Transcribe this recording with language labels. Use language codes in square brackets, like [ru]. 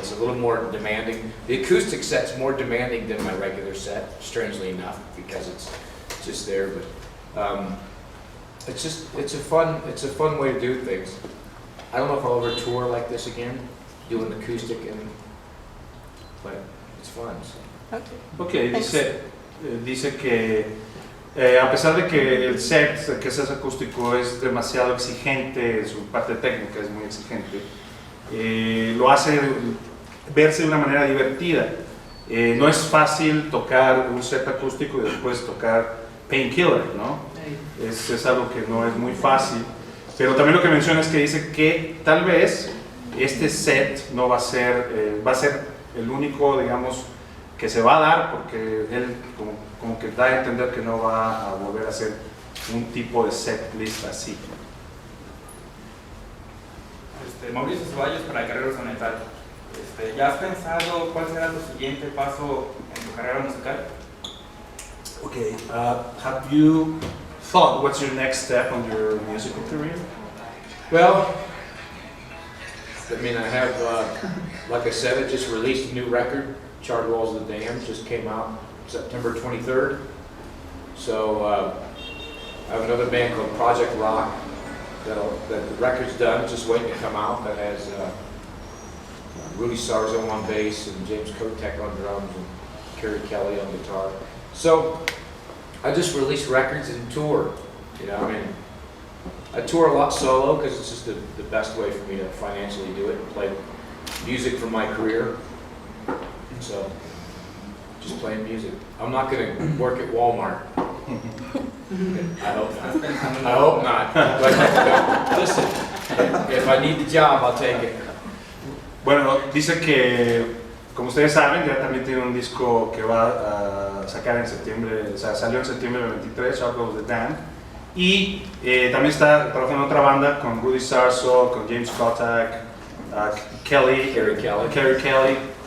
[en] It's a little more demanding. The acoustic set's more demanding than my regular set, strangely enough, because it's just there, but it's a fun way to do things. I don't know if I'll ever tour like this again, doing acoustic, but it's fun. So. [es] Okay, dice que a pesar de que el set, que es acústico, es demasiado exigente, su parte técnica es muy exigente, lo hace verse de una manera divertida. No es fácil tocar un set acústico y después tocar Painkiller, ¿no? Es algo que no es muy fácil, pero también lo que menciona es que dice que tal vez este set no va a ser, va a ser el único, digamos, que se va a dar, porque él como que da a entender que no va a volver a hacer un tipo de set list así. Mauricio Ceballos para Carreras de Metal. ¿Ya has pensado cuál será tu siguiente paso en tu carrera musical? [en] Okay, have you thought what's your next step on your musical career? Well, I mean, I have, like I said, I just released a new record, Charred Walls of the Dam, just came out September 23rd. So I have another band called Project Rock that the record's done, it's just waiting to come out, that has Rudy Sarzo on bass and James Kotek on drums and Kerry Kelly on guitar. So I just release records and tour, you know, I mean, I tour a lot solo because it's just the best way for me to financially do it, play music for my career. So, just playing music. I'm not going to work at Walmart. I hope not. I hope not. But listen, if I need the job, I'll take it. [es] Bueno, dice que, como ustedes saben, ya también tiene un disco que va a sacar en septiembre, o sea, salió en septiembre 23, Charred Walls of the Dam. Y también está trabajando en otra banda con Rudy Sarzo, con James Kotak, Kerry Kelly.